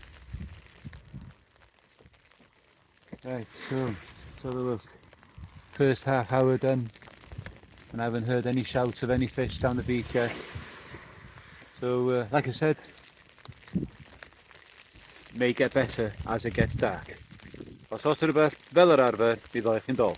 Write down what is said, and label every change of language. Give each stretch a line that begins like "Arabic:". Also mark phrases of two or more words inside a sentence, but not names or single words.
English: Right, so let's have a look. First half hour done, and I haven't heard any shouts of any fish down the beach yet. So, like I said, may get better as it gets dark.
Welsh: Os oes rhywbeth fel yr arfer, bydd chi'n dol.